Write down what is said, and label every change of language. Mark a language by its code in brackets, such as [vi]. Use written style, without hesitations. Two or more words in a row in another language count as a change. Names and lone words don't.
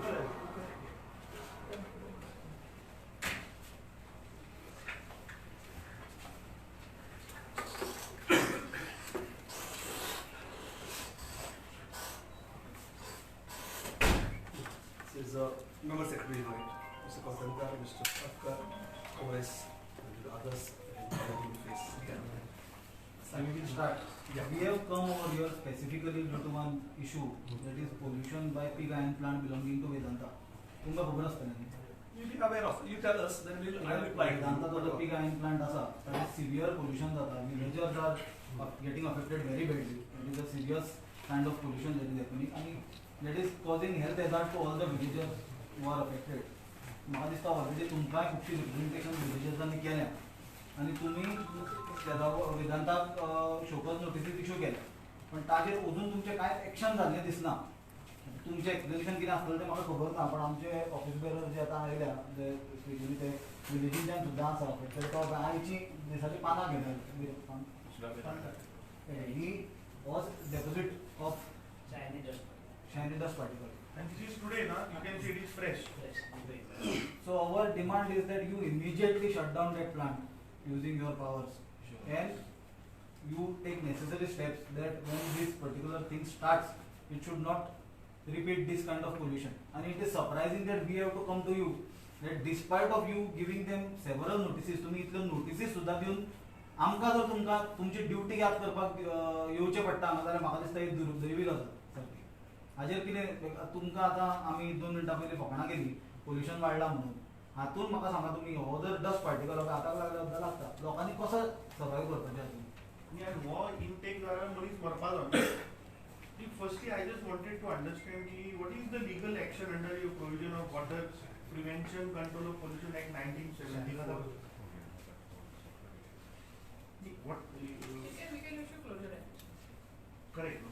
[en] This is member secretary, right? Mr. Patkar, Mr. Patkar, OS, and the others in face. We will start. Yeah. We have come over here specifically due to one issue, that is pollution by pig iron plant belonging to Vedanta. [kok] तुमका खबर असतलें न्ही? [en] You be aware of. You tell us, then we'll. I'll reply. Vedanta तो the pig iron plant असा, that is severe pollution जाता. Villagers are getting affected very badly. It is a serious kind of pollution that is happening, and that is causing health hazard to all the villagers who are affected. [kok] म्हाका दिसता ऑलरेडी तुमकांय खुबशी रिप्रेझेंटेशन विलेजर्सांनी केल्या आनी तुमी वेदांताक [en] show-cause notices [kok] इश्यू केल्या पण ताजेर अजून तुमचें कांय एक्शन जाल्लें दिसना. तुमचें एक्सप्लेनेशन कितें आसतलें तें म्हाका खबर ना, पण आमचे [en] office bearer [kok] जे आतां आयल्या जे स्पेशली ते विलेजींच्यान सुद्दां आसा तर तो आयची दिसाची पानां घेवन [en] he was deposit of shiny dust particle. And this is today, na? You can see it is fresh. So our demand is that you immediately shut down that plant using your powers, and you take necessary steps that when this particular thing starts, it should not repeat this kind of pollution. And it is surprising that we have to come to you, that despite of you giving them several notices, [kok] तुम्ही इतले notices सुद्धा दिवन आमकां जर तुमकां तुमची ड्युटी याद करपाक येवचें पडटा हांगा जाल्यार म्हाका दिसता एक दुर्दैवी गजाल सारकी. हाजेर कितें तुमकां आतां आमी 2 मिनटां पयलीं फकाणां केली पोल्युशन वाडलां म्हणून, हातून म्हाका सांगा तुमी हो जर [en] dust particle [kok] हाताक लागला सुद्दां लागता, लोकांनी कसो सर्वायव करपाचें हातून? [en] And more intake [kok] जाल्यार मनीस मरपाक जाता. [en] Firstly, I just wanted to understand what is the legal action under your provision of Water Prevention Control of Pollution Act 1974. What? We can issue closure act. Correct. No?